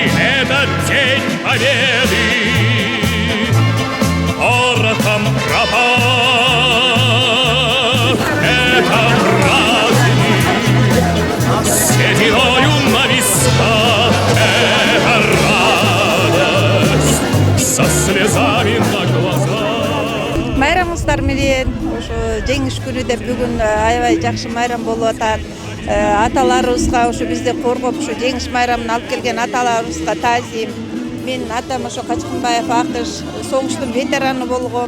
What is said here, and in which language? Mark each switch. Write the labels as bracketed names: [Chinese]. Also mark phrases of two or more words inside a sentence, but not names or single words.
[Russian] Этот день Победы порохом пропах. Это праздник сединою на висках. Это радость со слезами на глазах. [Kyrgyz] Майрамыңыздар менен ошо жеңиш күнү деп бүгүн аябай жакшы майрам болуп атат. Аталарыбызга ошо бизди коргоп ушу жеңиш майрамын алып келген аталарыбызга таазим. Менин атам ошо Качкынбаев Акыш согуштун ветераны болгон.